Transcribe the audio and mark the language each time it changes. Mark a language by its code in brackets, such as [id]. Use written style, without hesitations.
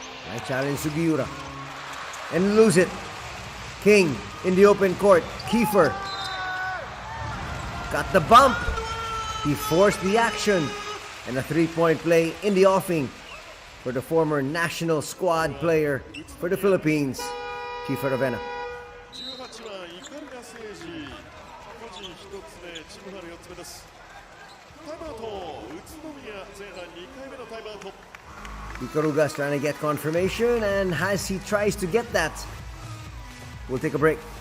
[en] I challenge Sugiura. And lose it. King in the open court. Kiefer got the bump. He forced the action. And a three-point play in the offing for the former national squad player for the Philippines, Kiefer Ravena. [ja] 18番イカルガセージ、個人1つ目、チームファウル4つ目です。タイムアウト、宇都宮前半2回目のタイムアウト。 [en] Ikaruga's trying to get confirmation, and as he tries to get that, we'll take a break.